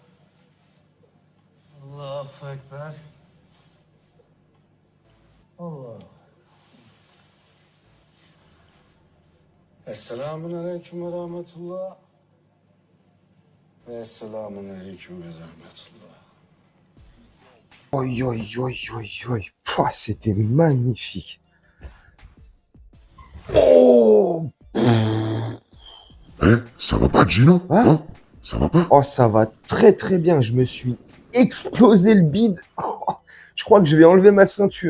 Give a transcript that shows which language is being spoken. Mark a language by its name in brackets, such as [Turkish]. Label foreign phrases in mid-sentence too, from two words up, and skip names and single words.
[Arabic] الله أكبر. الله. السلام عليكم ورحمة الله. والسلام عليكم ورحمة الله. Oi, oi, oi, oi, oi. [French] Pouah, c'était magnifique. Oh, Ça va pas, Gino? Hein? Hein? Ça va pas? oh, ça va très très bien. Je me suis explosé le bide. Oh, je crois que je vais enlever ma ceinture.